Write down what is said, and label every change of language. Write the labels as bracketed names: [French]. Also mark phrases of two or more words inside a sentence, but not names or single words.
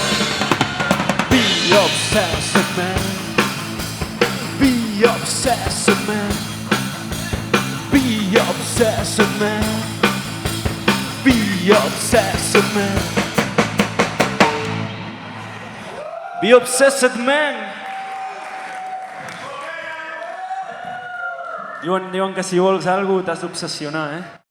[English] Be obsessed, man. Be obsessed, man. Be obsessed, man. Be obsessed, man. Be obsessed, man. [Catalan] Diuen que si vols alguna cosa t'has d'obsessionar, eh?